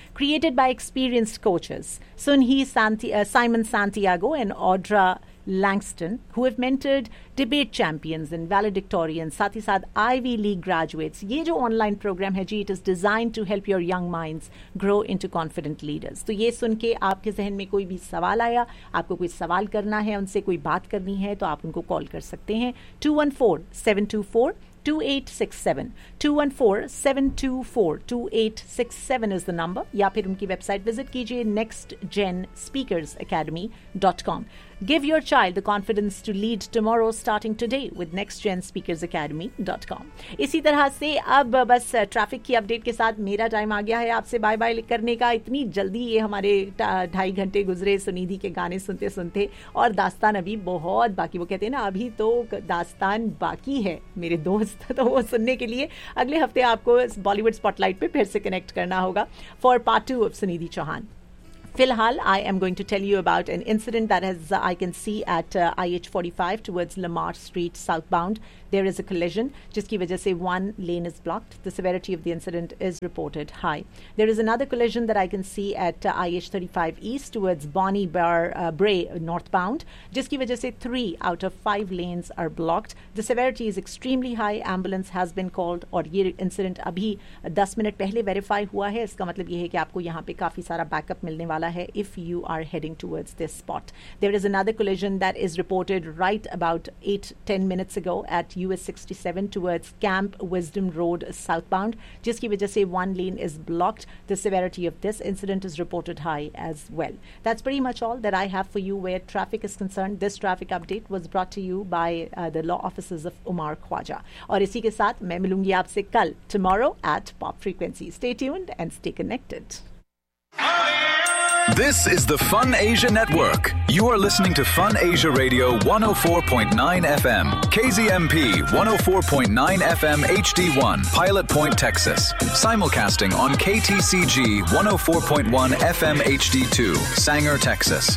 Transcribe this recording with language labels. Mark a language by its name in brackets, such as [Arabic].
[English] Created by experienced coaches, Simon Santiago and Audra Langston, who have mentored debate champions and valedictorians, sath hi sath Ivy League graduates. Ye jo online program hai ji, it is designed to help your young minds grow into confident leaders. [Hindi] सो ये सुनके आपके ज़ेहन में कोई भी सवाल आया, आपको कोई सवाल करना है, उनसे कोई बात करनी है, तो आप उनको call कर सकते हैं. [English] 214-724-2867. 214-724-2867 is the number. [Hindi] या फिर उनकी website visit कीजिये, nextgenspeakersacademy.com. [English] Give your child the confidence to lead tomorrow, starting today with nextgenspeakersacademy.com. [Hindi] इसी तरह से अब बस traffic की update के साथ मेरा time आ गया है आपसे bye bye करने का. इतनी जल्दी ये हमारे 2.5 घंटे गुज़रे सुनिधि के गाने सुनते सुनते, और दास्तान अभी बहुत बाकी. वो कहते है ना, अभी तो दास्तान बाकी है मेरे दोस्त, तो वो सुनने के लिए अगले हफ्ते आपको इस Bollywood spotlight पे फिर से connect करना होगा for part 2 of Sunidhi Chauhan. [English] Filhal, I am going to tell you about an incident that has I can see at IH45 towards Lamar Street southbound. There is a collision, jiski wajah se one lane is blocked. The severity of the incident is reported high. There is another collision that I can see at IH35 east towards Bonnie Bray northbound, jiski wajah se 3 out of 5 lanes are blocked. The severity is extremely high. Ambulance has been called, और ये incident अभी 10 minute पहले verify हुआ है. [Hindi] इसका मतलब ये है कि आपको यहाँ पे काफी सारा backup मिलने वाला है if you are heading towards this spot. [English] There is another collision that is reported right about 8-10 minutes ago at US 67 towards Camp Wisdom Road southbound, jiski wajah se one lane is blocked. The severity of this incident is reported high as well. That's pretty much all that I have for you where traffic is concerned. This traffic update was brought to you by the law offices of Umar Khwaja. [Hindi] और इसी के साथ मैं मिलूँगी आपसे कल, tomorrow at Pop Frequency. [English] Stay tuned and stay connected. This is the Fun Asia Network. You are listening to Fun Asia Radio 104.9 FM. KZMP 104.9 FM HD1, Pilot Point, Texas. Simulcasting on KTCG 104.1 FM HD2, Sanger, Texas.